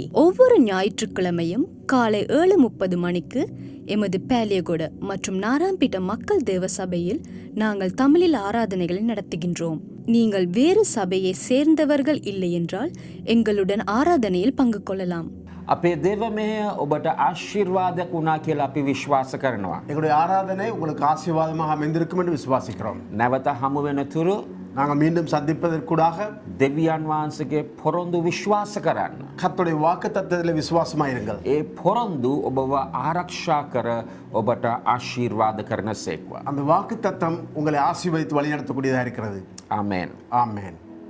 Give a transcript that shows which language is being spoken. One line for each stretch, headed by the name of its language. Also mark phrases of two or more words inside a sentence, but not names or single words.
Tamil: ஒவ்வொரு ஞாயிற்றுக்கிழமையும் காலை 7:30 மணிக்கு எமது பேலியகொட மற்றும் நாராம்பிட்ட மக்கள் தேவ சபையில் நாங்கள் தமிழில் ஆராதனைகளை நடத்துகின்றோம். நீங்கள் வேறு சபையை சேர்ந்தவர்கள் இல்லை என்றால் எங்களுடன் ஆராதனையில் பங்கு கொள்ளலாம்.
Sinhala: අපේ දේව මෙහෙය ඔබට ආශිර්වාදයක් වුණා කියලා අපි විශ්වාස කරනවා.
Tamil: எங்களுடைய ஆராதனை உங்களுக்கு ஆசீர்வாதமாக அமைந்திருக்கும் என்று விசுவாசிக்கிறோம்.
Sinhala: නැවත හමු වෙන තුරු
Tamil: நாங்கள் மீண்டும் சந்திப்பதற்கூடாக
Sinhala: දෙවියන් වහන්සේගේ පොරොන්දු විශ්වාස කරන්න.
Tamil: கர்த்தருடைய வாக்குத்தத்தத்தில் விசுவாசமாயிருங்கள்.
Sinhala: ඒ පොරොන්දු ඔබව ආරක්ෂා කර ඔබට ආශිර්වාද කරන සේක්වා.
Tamil: அந்த வாக்குத்தத்தம் உங்களை ஆசீர்வதித்து வழிநடத்தக்கூடியதாக இருக்கிறது.
Sinhala: ආමේන්.
Tamil: ஆமென்.